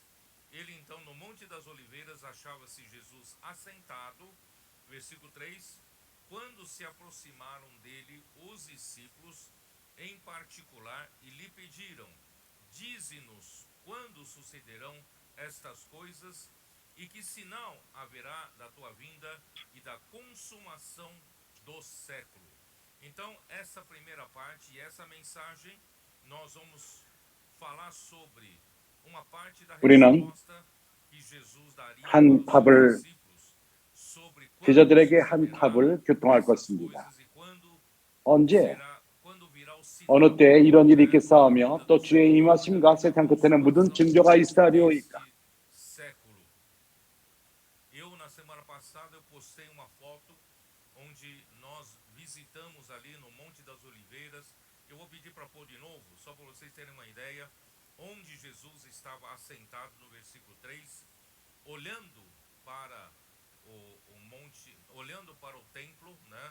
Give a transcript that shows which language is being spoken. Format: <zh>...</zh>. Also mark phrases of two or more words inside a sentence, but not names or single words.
<pt>Ele então no Monte das Oliveiras achava-se Jesus assentado, versículo 3, quando se aproximaram dele os discípulos em particular e lhe pediram: dize-nos quando sucederão estas coisas e que sinal haverá da tua vinda e da consumação do século. Então, essa primeira parte e essa mensagem, nós vamos falar sobre uma parte da</pt> <ko>우리는</ko> <pt>resposta que Jesus daria</pt> <ko>한</ko> <pt>para os seus</pt> <ko>탑을</ko> <pt>discípulos sobre quando</pt> <ko>제자들에게 한</ko> <pt>sucederá</pt> <ko>탑을 교통할</ko> <pt>essas</pt> <ko>것입니다.</ko> <pt>coisas e</pt> <ko>언제,</ko> <pt>quando virá o sinal,</pt> <ko>어느 때 이런 일이</ko> <pt>né, da</pt> <ko>있겠사오며</ko> <pt>vinda</pt> <ko>또</ko> <pt>do</pt> <ko>주의</ko> <pt>Senhor</pt> <ko>임하심과</ko> <pt>e da</pt> <ko>세상 끝에는 무슨</ko> <pt>consumação</pt> <ko>증거가 있으리오이까.</ko> <pt>deste século. Eu, na semana passada, eu postei uma foto onde nós visitamos ali no Monte das Oliveiras. Eu vou pedir para pôr de novo, só para vocês terem uma ideia, onde Jesus estava assentado no versículo 3, olhando para o monte, olhando para o templo, né?</pt>